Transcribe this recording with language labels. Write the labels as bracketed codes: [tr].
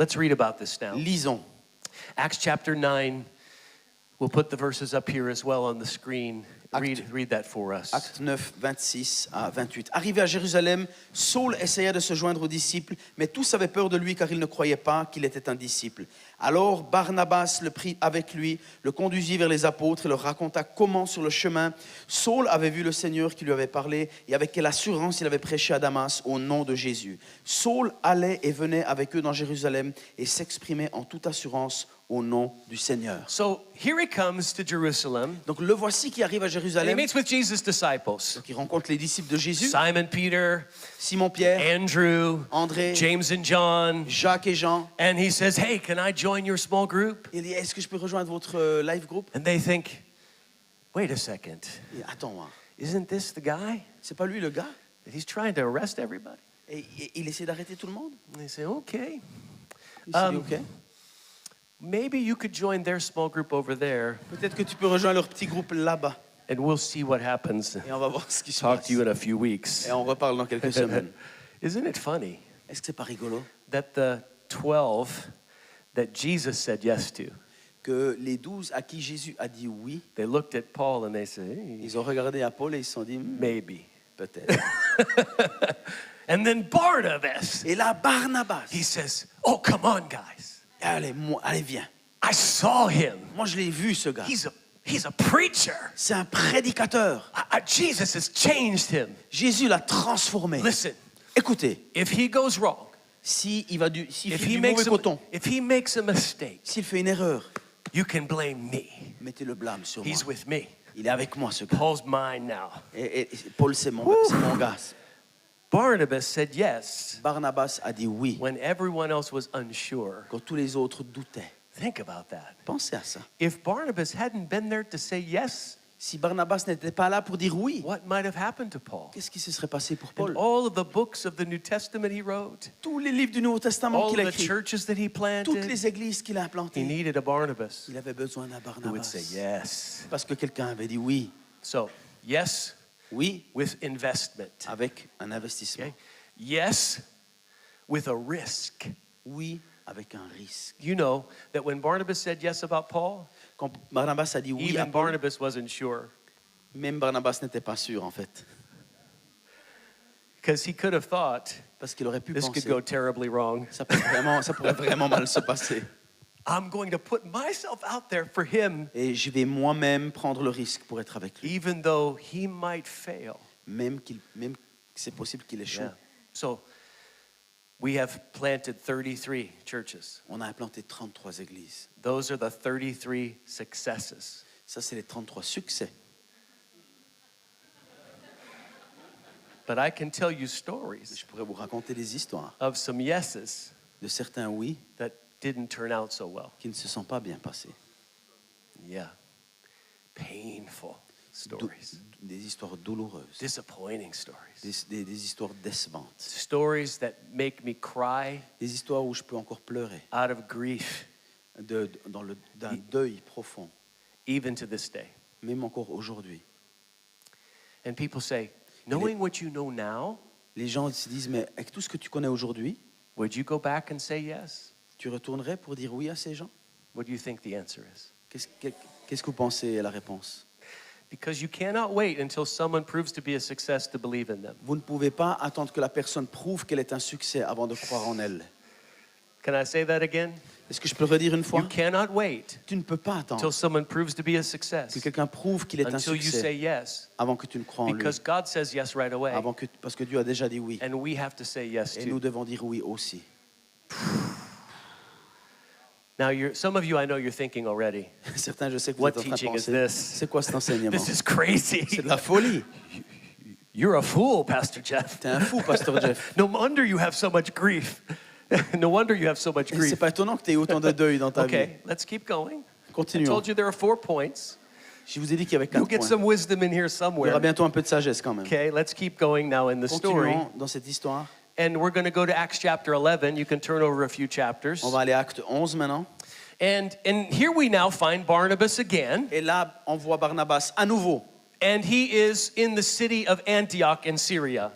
[en] Let's read about this now. [fr] Lisons. [en] Acts chapter 9. We'll put the verses up here as well on the screen. Read that for us. [fr] Acte 9, 26 à 28. Arrivé à Jérusalem, Saul essaya de se joindre aux disciples, mais tous avaient peur de lui car ils ne croyaient pas qu'il était un disciple. Alors Barnabas le prit avec lui, le conduisit vers les apôtres et leur raconta comment sur le chemin Saul avait vu le Seigneur qui lui avait parlé et avec quelle assurance il avait prêché à Damas au nom de Jésus. Saul allait et venait avec eux dans Jérusalem et s'exprimait en toute assurance au nom du Seigneur. [en] So here he comes to Jerusalem. [fr] Donc le voici qui arrive à [en] And he [fr] Jérusalem. [en] meets with Jesus' disciples. [fr] Donc il rencontre les disciples de Jésus, [en] Simon Peter, [fr] Simon-Pierre, [en] Andrew, [fr] André, [en] James and John. [fr] Jacques et Jean. [en] And he says, hey, can I join your small group? [fr] Il dit, est-ce que je peux rejoindre votre live group? [en] And they think, wait a second. [fr] Il dit, attends, moi, [en] Isn't this the guy? [fr] c'est pas lui le gars? [en] That he's trying to arrest everybody? [fr] Et il essaie d'arrêter tout le monde? [en] And they say, okay. [fr] Il s'est dit, ok. [en] Maybe you could join their small group over there, [fr] Peut-être que tu peux rejoindre leur petit groupe là-bas. [en] and we'll see what happens. [fr] Et on va voir ce qui se [en] Talk [fr] passe. [en] to you in a few weeks. [fr] Et on reparle dans quelques semaines. [en] Isn't it funny [fr] Est-ce que c'est pas rigolo? [en] that the 12 that Jesus said yes to, [fr] Que les 12 à qui Jésus a dit oui, [en] they looked at Paul and they said, hey, [fr] ils ont regardé à Paul et ils se sont dit, [en] maybe. [fr] peut-être. [en] And then Barnabas, [fr] Et là, Barnabas, [en] he says, oh, come on, guys. [fr] allez, allez, viens. [en] I saw him. [fr] Moi, je l'ai vu, ce gars. [en] He's a preacher. [fr] C'est un prédicateur. [en] Jesus has changed him. [fr] Jésus l'a transformé. [en] Listen, [fr] Écoutez, [en] if he goes wrong, [fr] s'il fait [en] if [fr] du mauvais coton, [en] he makes a mistake, [fr] s'il fait une erreur, [en] you can blame me. [fr] mettez le blâme sur moi. [en] He's with me. [fr] Il est avec moi, ce gars. [en] Paul's mine now. [fr] Et Paul, c'est mon gars. [en] Barnabas said yes [fr] Barnabas a dit oui [en] when everyone else was unsure. [fr] quand tous les autres doutaient. [en] Think about that. [fr] Pensez à ça. [en] If Barnabas hadn't been there to say yes, [fr] Si Barnabas n'était pas là pour dire oui, [en] what might have happened to Paul? [fr] qu'est-ce qui se serait passé pour [en] And [fr] Paul? [en] all of the books of the New Testament he wrote, [fr] Tous les livres du Nouveau Testament [en] all [fr] qu'il a [en] of the [fr] écrits, [en] churches that he [fr] toutes [en] planted, [fr] les églises qu'il a [en] he [fr] implantées, [en] needed a Barnabas [fr] il avait besoin d'un [en] who would say [fr] Barnabas. [en] yes. [fr] Parce que quelqu'un avait dit oui. [en] So, yes [fr] Oui, [en] with investment. [fr] avec un investissement. [en] Okay? Yes with a risk. [fr] Oui, avec un risque. [en] You know that when Barnabas said yes about Paul, [fr] Quand Barnabas a dit oui à [en] even [fr] Paul, [en] Barnabas wasn't sure [fr] même Barnabas n'était pas sûr en fait. [en] because he could have thought [fr] Parce qu'il aurait pu [en] this could [fr] penser, [en] go terribly wrong. [fr] ça pourrait vraiment mal se passer. [en] I'm going to put myself out there for him, [fr] Et je vais moi-même prendre le risque pour être avec lui. [en] even though he might fail. [fr] Même que c'est possible qu'il échoue. [en] Yeah. So we have planted 33 churches. [fr] On a implanté 33 églises. [en] Those are the 33 successes. [fr] Ça, c'est les 33 succès. [en] But I can tell you stories [fr] Je pourrais vous raconter des histoires [en] of some yeses [fr] de certains oui [en] that didn't turn out so well. [fr] qui ne se sont pas bien passés. [en] Yeah. Painful [fr] Dou- [en] stories. [fr] des histoires douloureuses, [en] Disappointing stories. [fr] des histoires décevantes, [en] Stories that make me cry [fr] des histoires où je peux encore pleurer, [en] out of grief, [fr] d'un deuil profond, [en] even to this day. [fr] même encore aujourd'hui. [en] And people say, knowing what you know now, [fr] Les gens se disent, mais avec tout ce que tu connais aujourd'hui, [en] would you go back and say yes? [fr] tu retournerais pour dire oui à ces gens? [en] What do you think the answer is? [fr] Qu'est-ce que vous pensez à la réponse? [en] Because you cannot wait until someone proves to be a success to believe in them. [fr] Vous ne pouvez pas attendre que la personne prouve qu'elle est un succès avant de croire en elle. [en] Can I say that again? [fr] Est-ce que je peux le redire une fois? [en] You cannot wait [fr] Tu ne peux pas [en] until [fr] attendre [en] someone proves to be a success [fr] que quelqu'un prouve qu'il est un [en] until you say [fr] succès [en] yes. [fr] avant que tu ne crois en lui. [en] Because God says yes right away. [fr] Parce que Dieu a déjà dit oui. [en] And we have to say yes [fr] Et nous [en] too. [fr] devons dire oui aussi. [en] Now, some of you, I know you're thinking already, [fr] Certains, je sais que vous [en] what [fr] êtes en train de [en] teaching is [fr] penser, [en] this? [fr] c'est quoi cet enseignement? [en] This is crazy. [fr] C'est de la folie. [en] You're a fool, Pastor Jeff. [fr] T'es un fou, Pasteur Jeff. [en] No wonder you have so much grief. No wonder you have so much [fr] Et c'est [en] grief. [fr] pas étonnant que tu aies autant de deuil dans ta vie. [en] Okay, let's keep going. I [fr] Continuons. [en] told you there are 4 points. [fr] Je vous ai dit qu'il y avait [en] You'll [fr] 4 [en] get [fr] points. [en] some wisdom in here [fr] Il y aura [en] somewhere. [fr] bientôt un peu de sagesse quand même. [en] Okay, let's keep going now in the story. [fr] Continuons dans cette histoire. [en] And we're going to go to Acts chapter 11. You can turn over a few chapters. [fr] On va aller à Acte 11 maintenant. [en] And here we now find Barnabas again. [fr] Et là, on voit Barnabas à nouveau. [en] And he is in the city of Antioch in Syria.